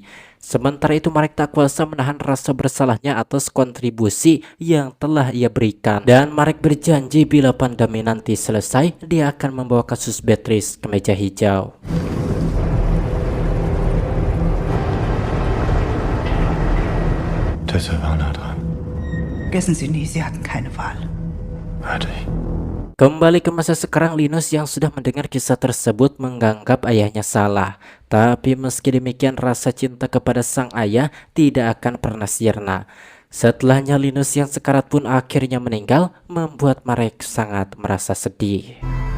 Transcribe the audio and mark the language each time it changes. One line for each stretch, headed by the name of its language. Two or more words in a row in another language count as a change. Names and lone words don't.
Indonesian: Sementara itu Marek tak kuasa menahan rasa bersalahnya atas kontribusi yang telah ia berikan. Dan Marek berjanji bila pandemi nanti selesai, dia akan membawa kasus Beatrice ke meja hijau.
German: Tessa war nah dran. Vergessen Sie nie, Sie hatten keine Wahl. Hatte ich.
Indonesian: Kembali ke masa sekarang, Linus yang sudah mendengar kisah tersebut menganggap ayahnya salah. Tapi meski demikian rasa cinta kepada sang ayah tidak akan pernah sirna. Setelahnya Linus yang sekarat pun akhirnya meninggal, membuat Marek sangat merasa sedih.